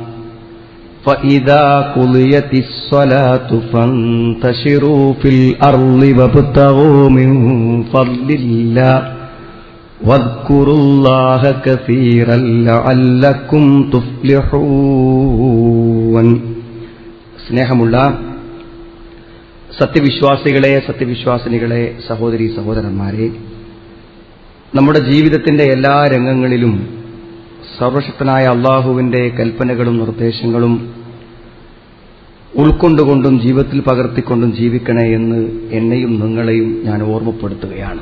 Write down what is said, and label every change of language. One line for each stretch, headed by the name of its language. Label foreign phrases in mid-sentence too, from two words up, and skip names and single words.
Arabic: فإذا قضيت الصلاة فانتشروا في الأرض وابتغوا من فضل الله واذكروا الله كثيرا لعلكم تفلحون.
Malayalam: സ്നേഹമുള്ള സത്യവിശ്വാസികളെ, സത്യവിശ്വാസിനികളെ, സഹോദരീ സഹോദരന്മാരെ, നമ്മുടെ ജീവിതത്തിന്റെ എല്ലാ രംഗങ്ങളിലും സർവശക്തനായ അള്ളാഹുവിന്റെ കൽപ്പനകളും നിർദ്ദേശങ്ങളും ഉൾക്കൊണ്ടുകൊണ്ടും ജീവിതത്തിൽ പകർത്തിക്കൊണ്ടും ജീവിക്കണേ എന്ന് എന്നെയും നിങ്ങളെയും ഞാൻ ഓർമ്മപ്പെടുത്തുകയാണ്.